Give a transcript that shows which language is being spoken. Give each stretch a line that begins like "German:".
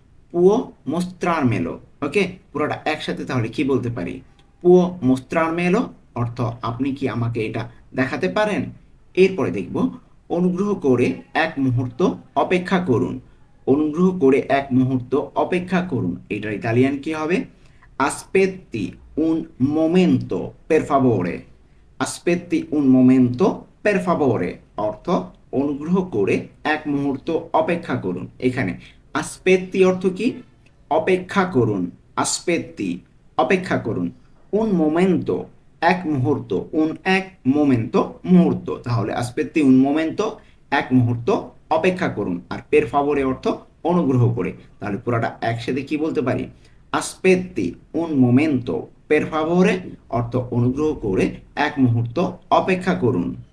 Italian: পুও mostrarmelo,
Bangla: ওকে। পুরোটা একসাথে তাহলে কি বলতে পারি?
Italian: পুও mostrarmelo
Bangla: অর্থ আপনি কি আমাকে এটা দেখাতে পারেন। এরপরে দেখব অনুগ্রহ করে এক মুহূর্ত অপেক্ষা করুন। অনুগ্রহ করে এক মুহূর্ত অপেক্ষা করুন, এটার ইতালিয়ান কি হবে?
Italian: aspetti un momento per favore। aspetti un momento per favore
Bangla: অর্থ অনুগ্রহ করে এক মুহূর্ত অপেক্ষা করুন। এখানে aspetti অর্থ কি? অপেক্ষা করুন। aspetti অপেক্ষা করুন, un momento এক মুহূর্ত, এক momento মুহূর্ত, তাহলে aspetti un momento এক মুহূর্ত অপেক্ষা করুন, আর per favore অর্থ অনুগ্রহ করে, তাহলে পুরোটা একসাথে কি বলতে পারি,
Italian: aspetti un momento per favore
Bangla: অর্থ অনুগ্রহ করে এক মুহূর্ত অপেক্ষা করুন।